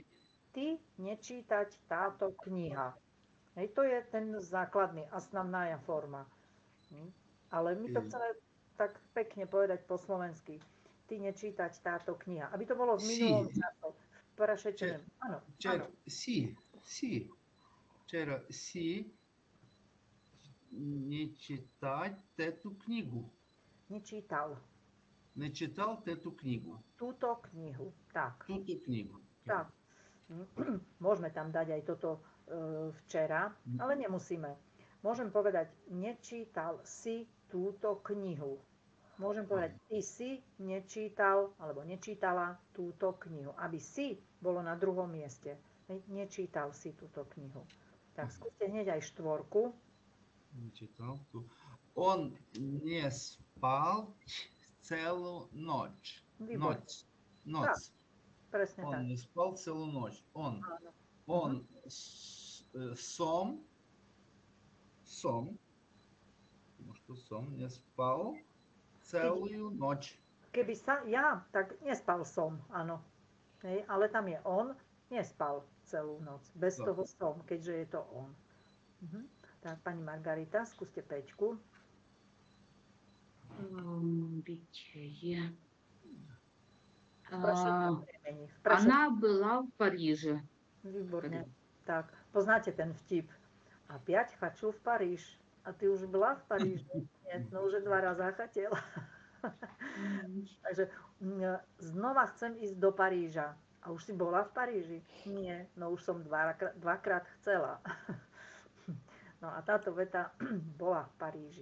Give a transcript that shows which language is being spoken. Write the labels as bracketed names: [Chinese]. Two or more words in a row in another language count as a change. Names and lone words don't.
[Slovak] Ty nečítať táto kniha. Hej, to je ten základný, основная forma. Ale my to chceme tak pekne povedať po slovensky. Ty nečítať táto kniha. Aby to bolo v minulom čase. V prešečenom. Áno. [Russian] Вчера Вчера не читать эту книгу. [Slovak] Nečítal. [Russian] Не читал эту книгу. [Slovak] Túto knihu. Tak. Túto knihu. Tak. Môžeme tam dať aj toto včera, ale nemusíme. Môžem povedať, nečítal si túto knihu. Môžem povedať, ty si nečítal alebo nečítala túto knihu. Aby si bolo na druhom mieste. Nečítal si túto knihu. Tak skúste hneď aj štvorku. [Russian] Нечитал ту. Он не спал целую ночь. [Slovak] Výborne. [Russian] Ночь. [Slovak] Presne [Russian] Он [Slovak] tak. [Russian] не спал целую ночь. Он [Slovak] Áno. [Russian] сом, потому что сом не спал целую ночь. [Slovak] Keby sa ja, tak nespal som, áno. Hej, ale tam je on, nespal celú noc. Bez toho som, keďže je to on. Tak, pani Margarita, skúste päťku. [Russian] Битие. Prešetnom времени. Она была в Париже. [Slovak] Výborne. Tak, poznáte ten vtip. [Russian] Опять хочу в Париж. [Slovak] A ty už byla v Paríži? Nie, no už 2 raza хотела. Takže znova chcem ísť do Paríža. A už si bola v Paríži? Nie, no už som dvakrát chcela. No a táto veta bola v Paríži.